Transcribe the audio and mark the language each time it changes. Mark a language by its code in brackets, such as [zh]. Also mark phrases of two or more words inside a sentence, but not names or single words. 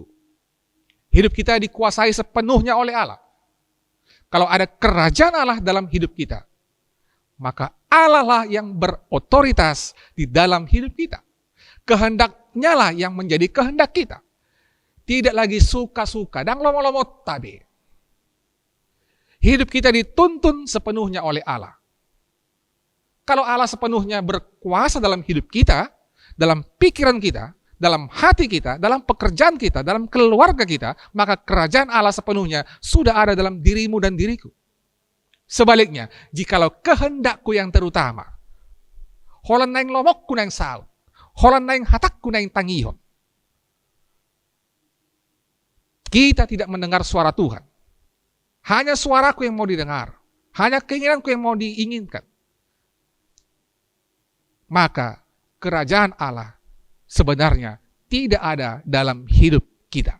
[id] Hidup kita dikuasai sepenuhnya oleh Allah. Kalau ada kerajaan Allah dalam hidup kita, maka Allah lah yang berotoritas di dalam hidup kita. Kehendaknya lah yang menjadi kehendak kita. Tidak lagi suka-suka dan [bbc] lomo-lomo tabe. [id] Hidup kita dituntun sepenuhnya oleh Allah. Kalau Allah sepenuhnya berkuasa dalam hidup kita, dalam pikiran kita, dalam hati kita, dalam pekerjaan kita, dalam keluarga kita, maka kerajaan Allah sepenuhnya sudah ada dalam dirimu dan diriku. Sebaliknya, jikalau kehendakku yang terutama, [bbc] holan naing lomokku naing saut, holan naing hatakku naing tangihon, [id] kita tidak mendengar suara Tuhan. Hanya suaraku yang mau didengar, hanya keinginanku yang mau diinginkan. Maka kerajaan Allah sebenarnya tidak ada dalam hidup kita.